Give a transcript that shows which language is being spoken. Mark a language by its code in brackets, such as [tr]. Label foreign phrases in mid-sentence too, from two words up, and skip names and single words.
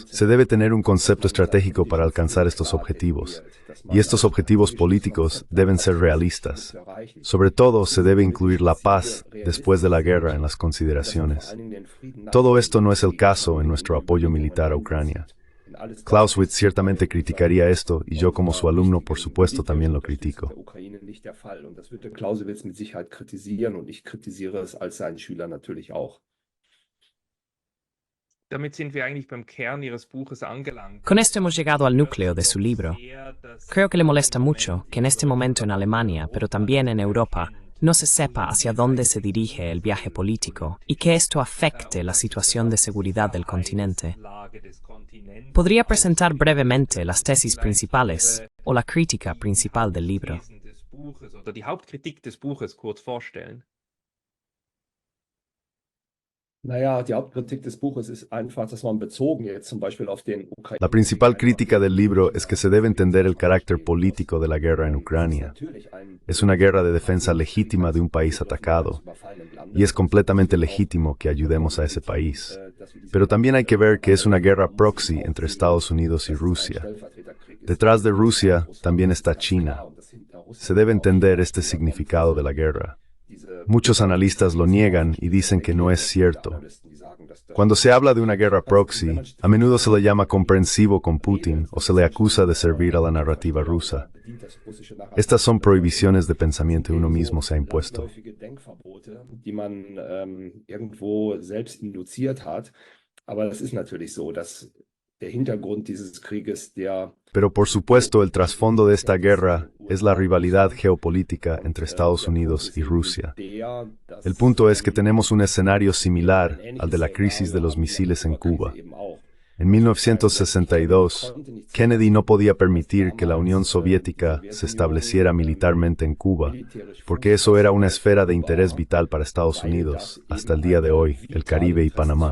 [es] Se debe tener un concepto estratégico para alcanzar estos objetivos, y estos objetivos políticos deben ser realistas. Sobre todo, se debe incluir la paz después de la guerra en las consideraciones. Todo esto no es el caso en nuestro apoyo militar a Ucrania. Clausewitz ciertamente criticaría esto, y yo como su alumno, por supuesto, también lo critico. [de] Clausewitz mit Sicherheit kritisieren und ich kritisiere es als sein Schüler natürlich auch. Damit sind wir eigentlich beim Kern Ihres Buches angelangt. [es] Con esto hemos llegado al núcleo de su libro. Creo que le molesta mucho que en este momento en Alemania, pero también en Europa, no se sepa hacia dónde se dirige el viaje político y que esto afecte la situación de seguridad del continente. ¿Podría presentar brevemente las tesis principales o la crítica principal del libro? [de] Oder die Hauptkritik des Buches kurz vorstellen? Naja, die Hauptkritik des Buches ist einfach, dass man bezogen jetzt zum Beispiel auf den Ukraine... [es] La principal crítica del libro es que se debe entender el carácter político de la guerra en Ucrania. Es una guerra de defensa legítima de un país atacado, y es completamente legítimo que ayudemos a ese país. Pero también hay que ver que es una guerra proxy entre Estados Unidos y Rusia. Detrás de Rusia también está China. Se debe entender este significado de la guerra. Muchos analistas lo niegan y dicen que no es cierto. Cuando se habla de una guerra proxy, a menudo se le llama comprensivo con Putin o se le acusa de servir a la narrativa rusa. Estas son prohibiciones de pensamiento que uno mismo se ha impuesto. [de] Die man irgendwo selbst induziert hat. Aber das ist natürlich so, dass der Hintergrund dieses Krieges, der [es] Pero por supuesto, el trasfondo de esta guerra es la rivalidad geopolítica entre Estados Unidos y Rusia. El punto es que tenemos un escenario similar al de la crisis de los misiles en Cuba. En 1962, Kennedy no podía permitir que la Unión Soviética se estableciera militarmente en Cuba, porque eso era una esfera de interés vital para Estados Unidos, hasta el día de hoy, el Caribe y Panamá.